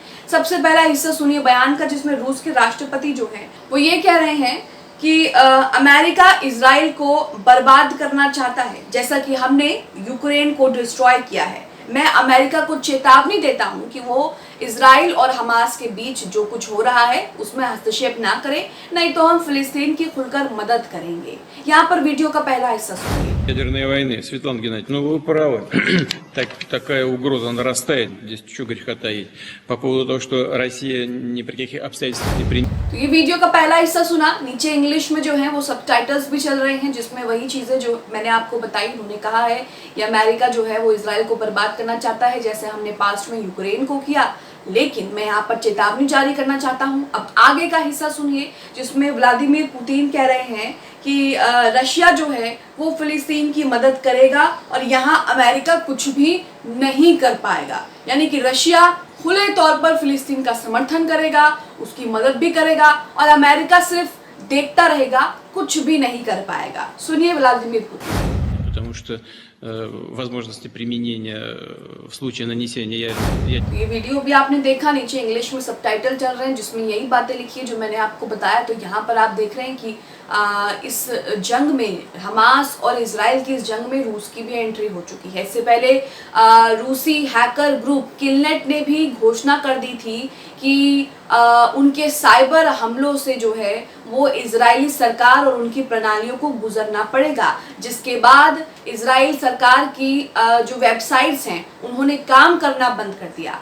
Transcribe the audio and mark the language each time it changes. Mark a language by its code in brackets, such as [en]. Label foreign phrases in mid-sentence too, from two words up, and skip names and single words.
[hi] सबसे पहला हिस्सा सुनिए बयान का, जिसमें रूस के राष्ट्रपति जो है वो ये कह रहे हैं कि अमेरिका इजराइल को बर्बाद करना चाहता है, जैसा कि हमने यूक्रेन को डिस्ट्रॉय किया है। मैं अमेरिका को चेतावनी देता हूं कि वो इजराइल और हमास के बीच जो कुछ हो रहा है उसमें हस्तक्षेप ना करे, नहीं तो हम फिलिस्तीन की खुलकर मदद करेंगे। यहाँ पर वीडियो का पहला हिस्सा सुनिए। [ru] Ядерной войны. Светлана Геннадьевна, ну вы правы. Такая угроза нарастает. Здесь что греха таить. По поводу того, что Россия ни при каких обстоятельствах не примет. [hi] तो ये वीडियो का पहला हिस्सा सुना। नीचे इंग्लिश में जो है वो सबटाइटल्स भी चल रहे हैं, जिसमें वही चीजें जो मैंने आपको बताई। उन्होंने कहा है कि अमेरिका जो है वो इजराइल को बर्बाद करना चाहता है, जैसे हमने पास्ट में यूक्रेन को किया, लेकिन मैं यहाँ पर चेतावनी जारी करना चाहता हूँ। अब आगे का हिस्सा सुनिए, जिसमें व्लादिमीर पुतिन कह रहे हैं कि रशिया जो है वो फिलिस्तीन की मदद करेगा और यहाँ अमेरिका कुछ भी नहीं कर पाएगा, यानी कि रशिया खुले तौर पर फिलिस्तीन का समर्थन करेगा, उसकी मदद भी करेगा और अमेरिका सिर्फ देखता रहेगा, कुछ भी नहीं कर पाएगा। सुनिए व्लादिमीर पुतिन। [ru] Потому что возможности применения в случае нанесения [hi] ये वीडियो भी आपने देखा, नीचे इंग्लिश में सबटाइटल चल रहे हैं जिसमें यही बातें लिखी है जो मैंने आपको बताया। तो यहाँ पर आप देख रहे हैं कि इस जंग में, हमास और इजराइल की इस जंग में रूस की भी एंट्री हो चुकी है। इससे पहले रूसी हैकर ग्रुप किलनेट ने भी घोषणा कर दी थी कि उनके साइबर हमलों से जो है वो इजरायली सरकार और उनकी प्रणालियों को गुजरना पड़ेगा, जिसके बाद इजराइल सरकार की जो वेबसाइट्स हैं उन्होंने काम करना बंद कर दिया।